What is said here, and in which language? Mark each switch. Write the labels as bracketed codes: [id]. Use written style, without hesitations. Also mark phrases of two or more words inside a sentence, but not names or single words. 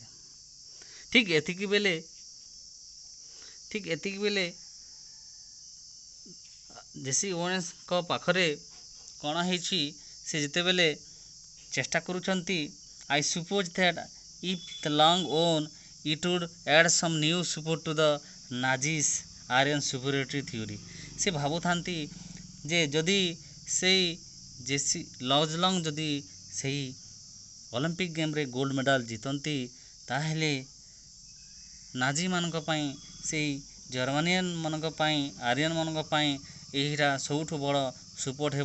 [or] ଠିକ୍ ଏତିକି ବେଳେ ଜେସି ଓନେସ୍ଙ୍କ ପାଖରେ କ'ଣ ହେଇଛି, ସେ ଯେତେବେଳେ ଚେଷ୍ଟା କରୁଛନ୍ତି, [en] I suppose that if the long won, it would add some new support to the Nazis' Aryan superiority theory। [or] ସେ ଭାବୁଥାନ୍ତି ଯେ ଯଦି ସେଇ ଜେସି ଲଜଲଙ୍ଗ ଯଦି ସେହି ଅଲିମ୍ପିକ୍ ଗେମ୍ରେ [en] gold medal [or] ଜିତନ୍ତି, ତାହେଲେ ନାଜିମାନଙ୍କ ପାଇଁ, ସେଇ ଜର୍ମାନିଆନ୍ ମାନଙ୍କ ପାଇଁ, ଆରିଆନ୍ ମାନଙ୍କ ପାଇଁ ଏହିଟା ସବୁଠୁ ବଡ଼ ସପୋର୍ଟ ହେବ।